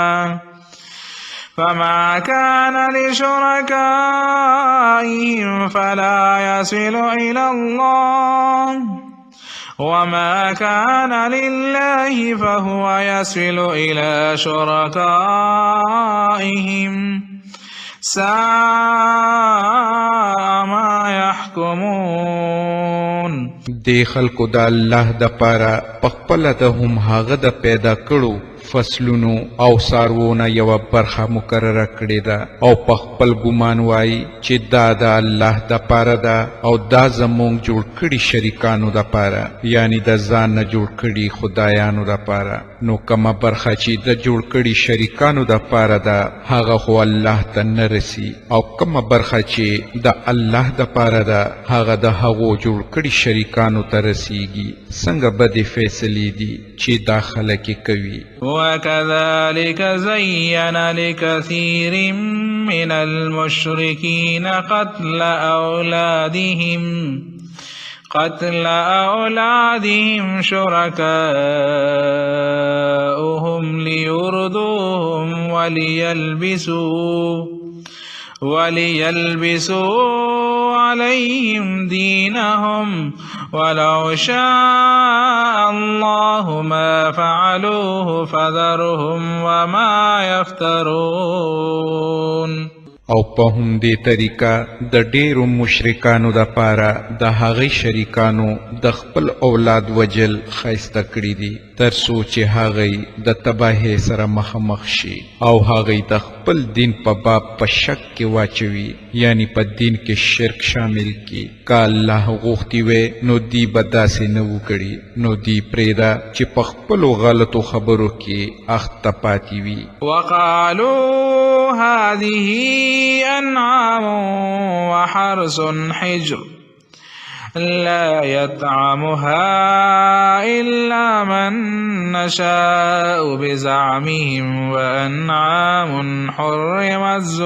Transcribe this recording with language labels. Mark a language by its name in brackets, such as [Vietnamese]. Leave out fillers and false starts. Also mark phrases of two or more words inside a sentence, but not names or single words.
[Arabic] فما كان لشركائهم فلا يصل إلى الله وما كان لله فهو يصل إلى شركائهم ساء ما يحكمون. [Pashto] دی خلکو د الله د پاره پخپله د هم هغه د پیدا کړو فصلونو او سارونه یوه برخه مقرره کړې ده او په خپل ګمان وایي چې دا د الله د پاره ده او دا زموږ جوړ کړي شریکانو د پاره، یعنی د ځان نه جوړ کړي خدایانو د پاره. نو کومه برخه چې د جوړ کړي شریکانو د پاره ده هغه خو الله ته نه رسي، او کومه برخه چې د الله د پاره ده هغه د هغو جوړ کړي شریکانو ته رسیږي. څنګه بدې فیصلې دي چې دا خلک کوي. [Arabic] وكذلك زين لكثير من المشركين قتل أولادهم شركاؤهم ليردوهم وليلبسوا عليهم دينهم ولو شاء الله ما فعلوه فذرهم وما يفترون. [Pashto] او په همدې طریقه د ډېرو مشرکانو دپاره د هغې شریکانو د خپل اولاد وجل ښایسته کړي دي تر څو چې هغې د تباهۍ سره مخامخ شي او هغې د خپل دین په باب په شک کې واچوي، یعنی په دین کې شرک شامل کړي. که الله غوښتي وی نو دی به داسې نه وکړي، نو دی پرېږده چې په خپلو غلطو خبرو کې اخته پاتې وي. [Arabic] وقالوا هذه أنعام وحرث حجر لا يطعمها إلا من نشاء بزعمهم وأنعام حرمت